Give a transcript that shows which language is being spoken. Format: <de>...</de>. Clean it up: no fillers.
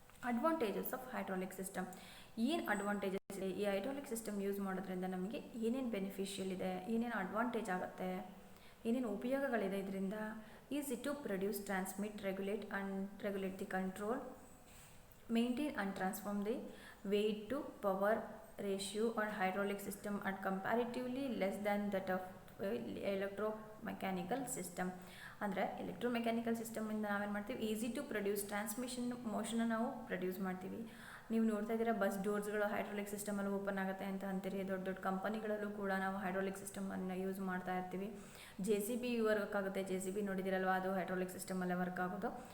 <en>Advantages of hydraulic system.</en> <kn>ಏನು advantages ಇದೆ ಈ ಹೈಡ್ರಾಲಿಕ್ ಸಿಸ್ಟಮ್ ಯೂಸ್ ಮಾಡೋದ್ರಿಂದ? ನಮಗೆ ಏನೇನು ಬೆನಿಫಿಷಿಯಲ್ ಇದೆ, ಏನೇನು ಅಡ್ವಾಂಟೇಜ್ ಆಗುತ್ತೆ, ಏನೇನು ಉಪಯೋಗಗಳಿದೆ ಇದರಿಂದ?</kn> <en>Easy to produce, transmit, regulate the control maintain and transform the weight to power ratio or hydraulic system at comparatively less than that of electromechanical system.</en> <kn>ಅಂದರೆ ಎಲೆಕ್ಟ್ರೋಮೆಕ್ಯಾನಿಕಲ್ ಸಿಸ್ಟಮಿಂದ ನಾವೇನು ಮಾಡ್ತೀವಿ,</kn> <en>easy to produce</en> <kn>ಟ್ರಾನ್ಸ್ಮಿಷನ್ ಮೋಷನ್ನ ನಾವು produce ಮಾಡ್ತೀವಿ. ನೀವು ನೋಡ್ತಾ ಇದ್ದೀರಾ bus ಡೋರ್ಸ್ಗಳು hydraulic ಸಿಸ್ಟಮಲ್ಲಿ open ಆಗುತ್ತೆ ಅಂತ ಅಂತೀರಿ. ದೊಡ್ಡ ದೊಡ್ಡ ಕಂಪನಿಗಳಲ್ಲೂ ಕೂಡ ನಾವು ಹೈಡ್ರಾಲಿಕ್ ಸಿಸ್ಟಮನ್ನು ಯೂಸ್ ಮಾಡ್ತಾ ಇರ್ತೀವಿ. JCB ವರ್ಕ್ ಆಗುತ್ತೆ, JCB ನೋಡಿದಿರಲ್ವ, ಅದು ಹೈಡ್ರಾಲಿಕ್ ಸಿಸ್ಟಮಲ್ಲೇ ವರ್ಕ್ ಆಗೋದು.</kn>